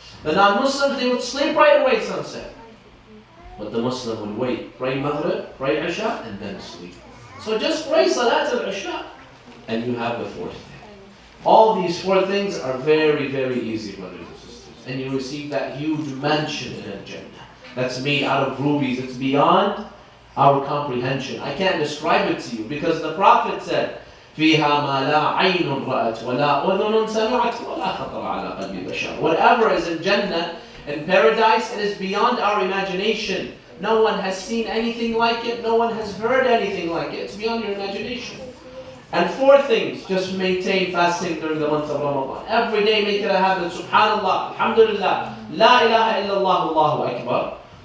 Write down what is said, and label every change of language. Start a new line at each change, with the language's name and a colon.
English: The non-Muslims, they would sleep right away sunset. But the Muslim would wait, pray Maghrib, pray Isha, and then sleep. So just pray Salat al-Isha, and you have the fourth thing. All these 4 things are very, very easy, brothers and sisters. And you receive that huge mansion in Al-Jannah. That's made out of rubies. It's beyond our comprehension. I can't describe it to you because the Prophet said,
Arabic: فِيهَا مَا لَا عَيْنٌ رَأَتْ وَلَا أُذُنٌ سَمِعَتْ وَلَا خَطَرَ عَلَى قَلْبِ بَشَرٍ.
English: Whatever is in Jannah, in paradise, it is beyond our imagination. No one has seen anything like it. No one has heard anything like it. It's beyond your imagination. And 4 things, just maintain fasting during the month of Ramadan. Every day make it a habit. Subhanallah, Alhamdulillah, La ilaha illallah, Allahu Akbar.